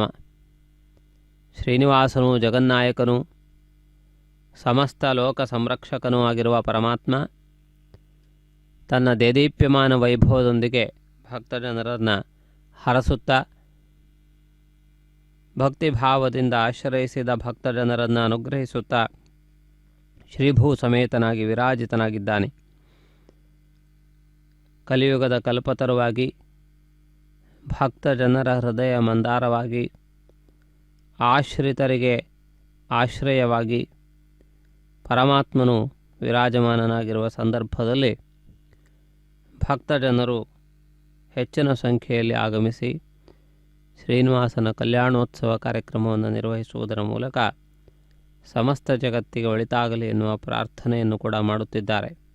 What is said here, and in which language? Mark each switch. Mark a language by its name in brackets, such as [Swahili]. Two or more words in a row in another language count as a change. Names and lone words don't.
[Kannada] ಶ್ರೀನಿವಾಸನು ಜಗನ್ನಾಯಕನು ಸಮಸ್ತ ಲೋಕ ಸಂರಕ್ಷಕನೂ ಆಗಿರುವ ಪರಮಾತ್ಮ ತನ್ನ ದೇದೀಪ್ಯಮಾನ ವೈಭವದೊಂದಿಗೆ ಭಕ್ತಜನರನ್ನು ಹರಸುತ್ತಾ ಭಕ್ತಿಭಾವದಿಂದ ಆಶ್ರಯಿಸಿದ ಭಕ್ತಜನರನ್ನು ಅನುಗ್ರಹಿಸುತ್ತಾ ಶ್ರೀಭೂ ಸಮೇತನಾಗಿ ವಿರಾಜಿತನಾಗಿದ್ದಾನೆ. ಕಲಿಯುಗದ ಕಲ್ಪತರುವಾಗಿ ಭಕ್ತಜನರ ಹೃದಯ ಮಂದಾರವಾಗಿ ಆಶ್ರಿತರಿಗೆ ಆಶ್ರಯವಾಗಿ ಪರಮಾತ್ಮನು ವಿರಾಜಮಾನನಾಗಿರುವ ಸಂದರ್ಭದಲ್ಲಿ ಭಕ್ತಜನರು ಹೆಚ್ಚಿನ ಸಂಖ್ಯೆಯಲ್ಲಿ ಆಗಮಿಸಿ ಶ್ರೀನಿವಾಸನ ಕಲ್ಯಾಣೋತ್ಸವ ಕಾರ್ಯಕ್ರಮವನ್ನು ನಿರ್ವಹಿಸುವುದರ ಮೂಲಕ ಸಮಸ್ತ ಜಗತ್ತಿಗೆ ಒಳಿತಾಗಲಿ ಎನ್ನುವ ಪ್ರಾರ್ಥನೆಯನ್ನು ಕೂಡ ಮಾಡುತ್ತಿದ್ದಾರೆ.